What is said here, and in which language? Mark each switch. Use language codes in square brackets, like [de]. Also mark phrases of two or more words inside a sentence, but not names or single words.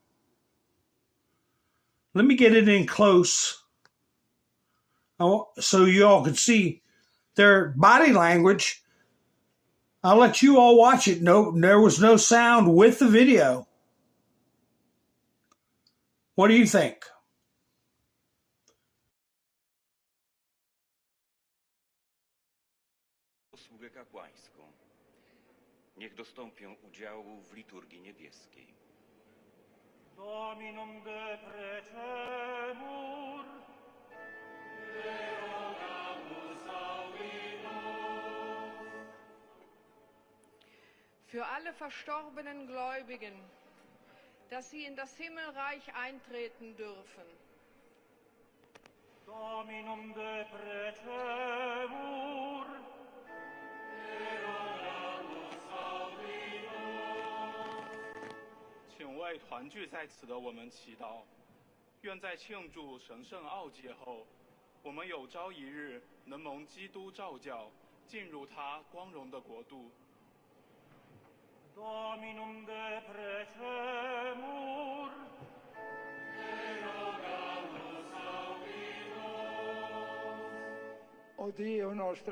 [en] Let me get it in close so you all can see their body language. I'll let you all watch it. No, there was no sound with the video. What do you think? [pl] posługę kapłańską. Niech dostąpią udziału w liturgii niebieskiej. [la] Dominum de precemur, [de] für alle verstorbenen Gläubigen, dass sie in das Himmelreich eintreten dürfen. [la] Dominum de precemur, [zh] 请为团聚在此的我们祈祷，愿在庆祝神圣奥节后，我们有朝一日能蒙基督召叫，进入他光荣的国度。 [la] Dominum de precemur, [it] O Dio nostro,